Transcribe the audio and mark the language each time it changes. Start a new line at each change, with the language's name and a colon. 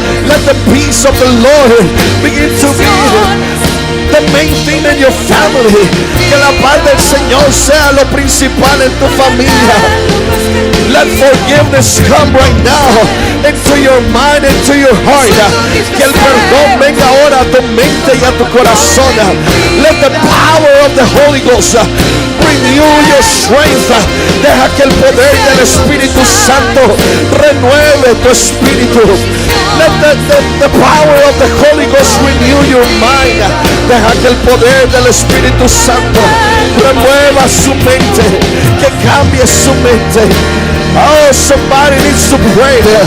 English: Let the peace of the Lord begin to be the main thing in your family.
Spanish: Que la paz del Señor sea lo principal en tu familia.
English: Let forgiveness come right now into your mind, into your heart.
Spanish: Que el perdón venga ahora a tu mente y a tu corazón.
English: Let the power of the Holy Ghost renew your strength.
Spanish: Deja que el poder del Espíritu Santo renueve tu espíritu.
English: Let the power of the Holy Ghost renew your mind.
Spanish: Deja que el poder del Espíritu Santo remueva su mente, que cambie su mente.
English: Oh, somebody needs to pray.